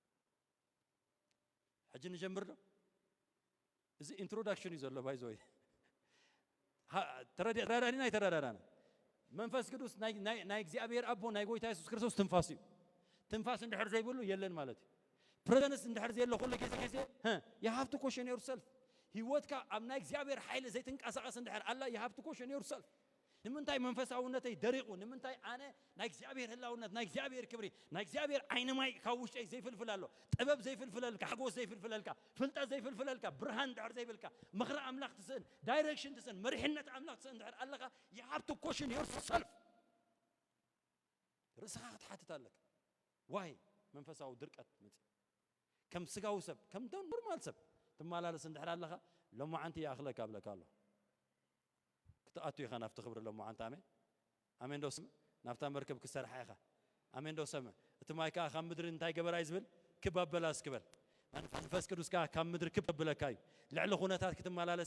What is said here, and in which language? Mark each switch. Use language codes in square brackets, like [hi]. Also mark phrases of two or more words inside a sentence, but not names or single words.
[ti] ሕጂ ንጀምር ዶ እዚ ኢንትሮዳክሽን እዩ ዘሎ ባይዘወይ ተረዳዳና ይተረዳዳና መንፈስ ቅዱስ ናይ እግዚአብሔር አቦ ናይ ጎይታ ኢየሱስ ክርስቶስ ትንፋስ እዩ ትንፋስ እንድሕር ዘይብሉ የለን ማለት እዩ ፕሬዘንስ እንድሕር ዘይለ ኩሉ ግዜ [en] you have to question yourself [ti] ህይወትካ ኣብ ናይ እግዚአብሔር ኃይል ዘይትንቀሳቀስ እንድሕር ኣላ [en] you have to question yourself [ti] ንምንታይ መንፈሳውነተይ ደሪቑ ንምንታይ ኣነ ናይ እግዚአብሔር ህላውነት ናይ እግዚአብሔር ክብሪ ናይ እግዚአብሔር ዓይነማይ ካብ ውሽጠይ ዘይፍልፍል ኣሎ ጥበብ ዘይፍልፍለልካ ሓጎስ ዘይፍልፍለልካ ፍልጠት ዘይፍልፍለልካ ብርሃን እንድሕር ዘይብልካ ምኽሪ ኣምላኽ ትስእን ዳይሬክሽን ትስእን መሪሕነት ኣምላኽ ትስእን እንድሕር ኣለኻ [en] you have to question yourself [ti] ርስኻ ክትሓትት ኣለካ ዋይ መንፈሳዊ ድርቀት መጽ ከም ስጋዊ ሰብ ከም ኖርማል ሰብ ትመላለስ እንድሕር ኣለኻ ለማዓንቲ ያኽለካ ኣብለካ ኣሎ ክትኣቱ ኢኻ ናብቲ ክብሪ ለማዓንቲ ኣሜን ዶ ስምዕ ናብታ መርከብ ክሰርሓ ኢኻ ኣሜን ዶ ሰምዕ እቲ ማይ ከዓ ካብ ምድሪ እንታይ ገበራ ዝብል ክብ ኣበላስ ክበል መንፈስ ቅዱስ ከዓ ካብ ምድሪ ክብ ኣበለካ እዩ ልዕሊ ኩነታት ክትመላለስ